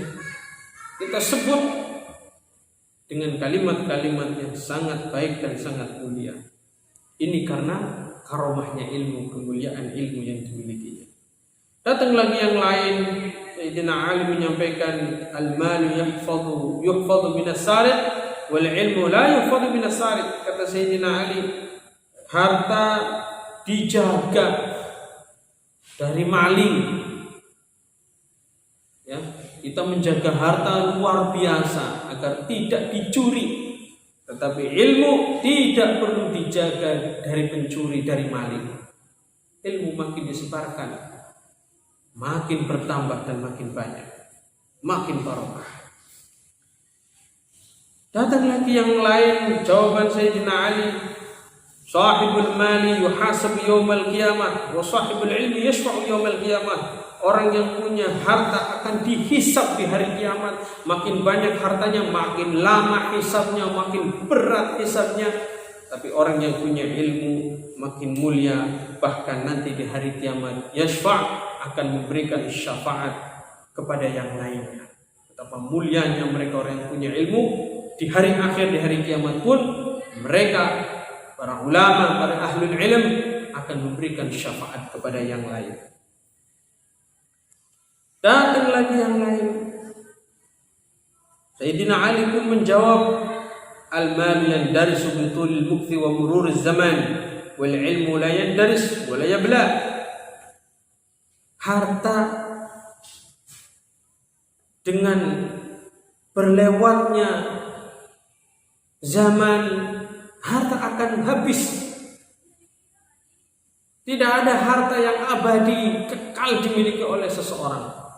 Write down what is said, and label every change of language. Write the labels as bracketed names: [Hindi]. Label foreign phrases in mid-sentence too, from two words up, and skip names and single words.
[Indonesian] Kita sebut dengan kalimat-kalimat yang sangat baik dan sangat mulia. Ini karena karomahnya ilmu, kemuliaan ilmu yang dimilikinya. Datang lagi yang lain, Sayyidina Ali menyampaikan [Arabic] المال يحفظ من السارق والعلم لا يحفظ من السارق. [Indonesian] Kata Sayyidina Ali, harta dijaga dari maling. Ya, kita menjaga harta luar biasa agar tidak dicuri. Tetapi ilmu tidak perlu dijaga dari pencuri, dari maling. Ilmu makin disebarkan, makin bertambah dan makin banyak, makin barokah. Datang lagi yang lain, jawaban Sayyidina Ali, [Arabic] صاحب المال يحاسب يوم القيامة وصاحب العلم يشفع يوم القيامة. [Indonesian] Orang yang punya harta akan dihisab di hari kiamat. Makin banyak hartanya, makin lama hisabnya, makin berat hisabnya. Tapi orang yang punya ilmu makin mulia, bahkan nanti di hari kiamat yashfa' akan memberikan syafaat kepada yang lainnya. Betapa mulianya mereka orang yang punya ilmu. Di hari akhir, di hari kiamat pun mereka, para ulama, para [Arabic] أهل العلم [Indonesian] akan memberikan syafaat kepada yang lain. Datang lagi yang lain. Sayyidina Ali pun menjawab, [Arabic] المال يندرس بطول المكث ومرور الزمان والعلم لا يندرس ولا يبلى. [Indonesian] Harta dengan berlewatnya zaman, harta akan habis. Tidak ada harta yang abadi kekal dimiliki oleh seseorang.